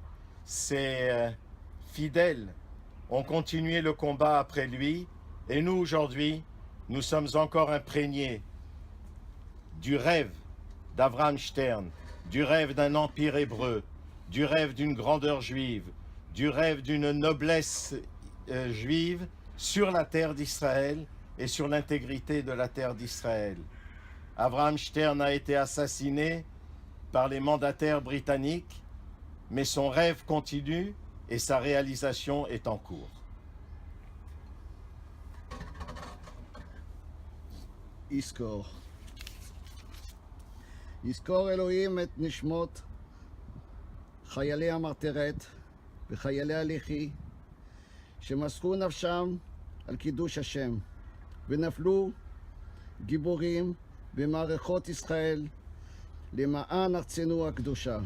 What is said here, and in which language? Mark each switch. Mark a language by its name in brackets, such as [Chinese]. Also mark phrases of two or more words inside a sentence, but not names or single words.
[French] Ses fidèles ont continué le combat après lui, et nous aujourd'hui, nous sommes encore imprégnés du rêve d'Avraham Stern, du rêve d'un empire hébreu, du rêve d'une grandeur juive, du rêve d'une noblesse juive sur la terre d'Israël et sur l'intégrité de la terre d'Israël. Avraham Stern a été assassiné par les mandataires britanniques, mais son rêve continue et sa réalisation est en cours. [Hebrew] יזכור אלוהים את נשמות חיילי המרתרת וחיילי הלח"י שמסרו נפשם על קידוש השם ונפלו גיבורים במערכות ישראל למען ארצנו הקדושה.